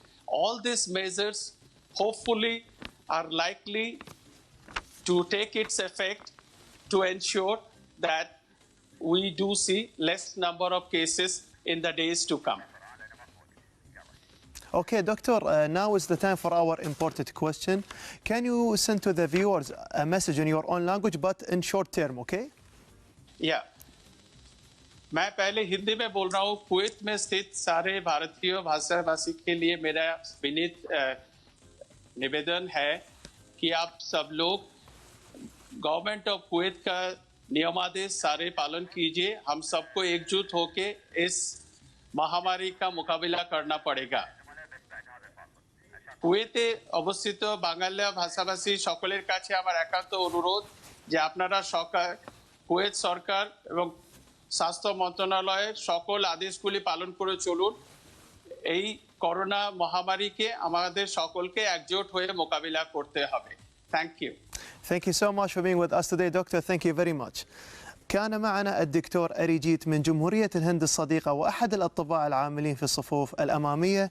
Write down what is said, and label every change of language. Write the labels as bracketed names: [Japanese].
[English] All these measures hopefully are likely to take its effect to ensure that we do see less number of cases in the days to come. Okay, Doctor, now is the time for our important question. Can you send to the viewers a message in your own language, but in short term, okay? Yeah. [Hindi] मैं पहले हिंदी में बोल रहा हूँ। Kuwait में स्थित सारे भारतीय भाषाभाषी के लिए मेरा विनीत निवेदन है कि आप सब लोग गवर्नमेंट ऑफ कुवैत का नियमादेश सारे पालन कीजिए। हम सबको एकजुट होके इस महामारी का मुकाबला करना पड़ेगा। [Bangla] কুয়েতে অবস্থিত বাঙালি ভাষাভাষী সকলের কাছে আমার একান্ত অনুরোধ যে আপনারা কুয়েত সরকার এবং স্বাস্থ্য মন্ত্রণালয়ের সকল আদেশগুলি পালন করে চলুন। এই করোনা মহামারীকে আমাদের সকলকে একজোট হয়ে মোকাবিলা করতে হবে। [English] Thank you. Thank you so much for being with us today, Doctor. Thank you very much. [Arabic] كان معنا الدكتور ارجيت من جمهورية الهند الصديقة وأحد الأطباء العاملين في الصفوف الأمامية.